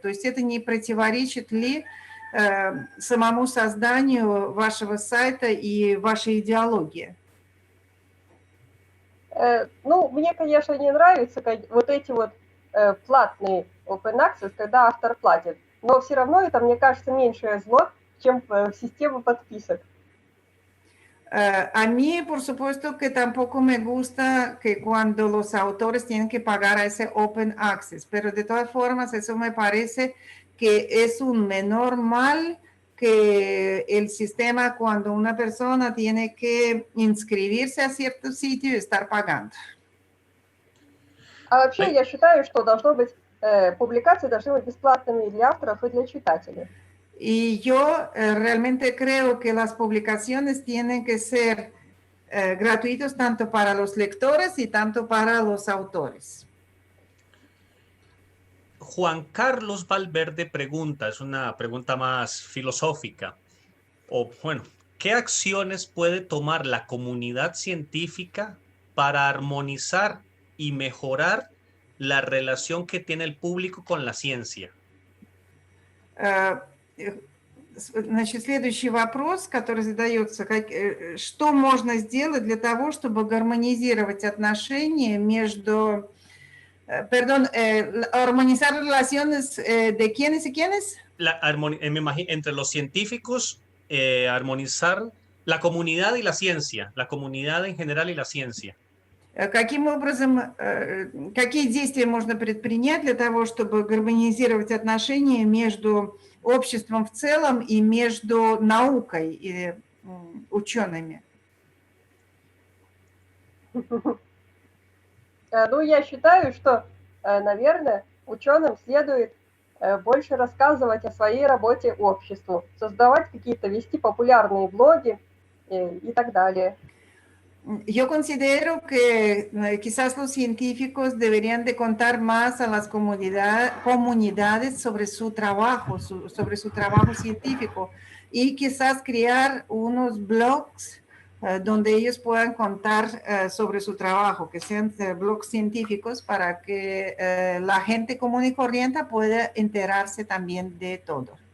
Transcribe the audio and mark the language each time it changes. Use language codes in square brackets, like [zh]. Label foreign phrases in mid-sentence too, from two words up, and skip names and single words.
[ru] То есть это не противоречит ли самому созданию вашего сайта и вашей идеологии? Ну, мне, конечно, не нравятся вот эти вот платные [en] Open Access, [ru] когда автор платит. Но все равно это, мне кажется, меньшее зло, чем система подписок. [es] A mí, por supuesto, que tampoco me gusta que cuando los autores tienen que pagar a ese [en] Open Access, [es] pero de todas formas eso me parece que es un menor mal que el sistema cuando una persona tiene que inscribirse a cierto sitio y estar pagando. [ru] А вообще я считаю, что публикации должны быть бесплатными для авторов и для читателей. [es] Y yo realmente creo que las publicaciones tienen que ser gratuitos tanto para los lectores y tanto para los autores. Juan Carlos Valverde pregunta, es una pregunta más filosófica, o bueno, ¿qué acciones puede tomar la comunidad científica para armonizar y mejorar la relación que tiene el público con la ciencia? [ru] Значит, следующий вопрос, который задается, что можно сделать для того, чтобы гармонизировать отношения между, [es] armonizar relaciones de quiénes y quiénes? Me imagino, entre los científicos, armonizar la comunidad y la ciencia, la comunidad en general y la ciencia. [ru] Каким образом, какие действия можно предпринять для того, чтобы гармонизировать отношения между обществом в целом и между наукой и учеными? Ну, я считаю, что, наверное, ученым следует больше рассказывать о своей работе обществу, создавать какие-то, вести популярные блоги и так далее. [es] Yo considero que quizás los científicos deberían de contar más a las comunidades sobre su trabajo científico y quizás crear unos blogs donde ellos puedan contar sobre su trabajo, que sean blogs científicos para que la gente común y corriente pueda enterarse también de todo.